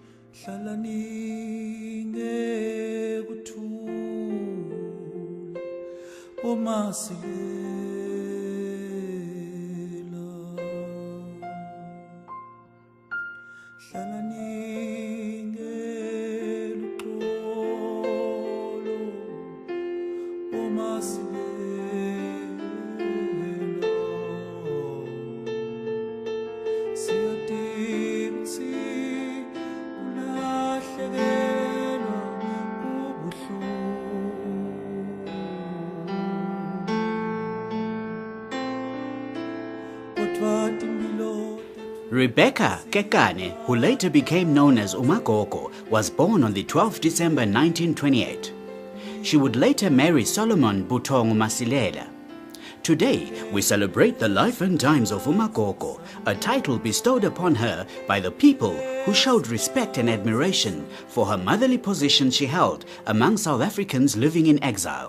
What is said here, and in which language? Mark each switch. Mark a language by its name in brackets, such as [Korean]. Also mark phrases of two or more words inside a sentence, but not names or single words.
[Swati] Trelawney ngekuthula omasilela Trelawney ngeluxolo omasilela siyadinga [English] Rebecca Kekane, who later became known as Umagogo, was born on the 12th December 1928. She would later marry Solomon Butongu Masilela. Today, we celebrate the life and times of Umagogo, a title bestowed upon her by the people who showed respect and admiration for her motherly position she held among South Africans living in exile.